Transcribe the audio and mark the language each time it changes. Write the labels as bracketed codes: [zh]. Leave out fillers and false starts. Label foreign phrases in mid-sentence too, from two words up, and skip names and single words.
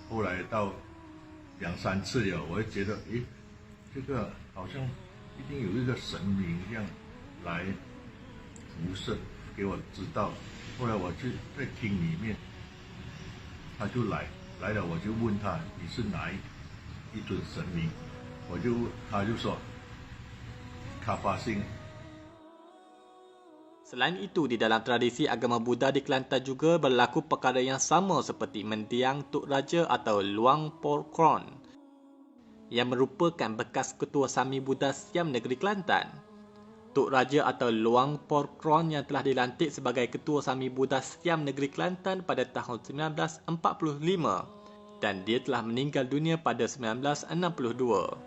[zh] 后来到2、3次了，我就觉得，诶，这个好像一定有一个神明这样来辐射给我知道。后来我就在厅里面，他就来了，我就问他你是哪一尊神明？他就说卡巴星。 [ms] Selain itu, di dalam tradisi agama Buddha di Kelantan juga berlaku perkara yang sama seperti mendiang Tok Raja atau Luang Por Kron yang merupakan bekas ketua Sami Buddha Siam Negeri Kelantan. Tok Raja atau Luang Por Kron yang telah dilantik sebagai ketua Sami Buddha Siam Negeri Kelantan pada tahun 1945 dan dia telah meninggal dunia pada 1962.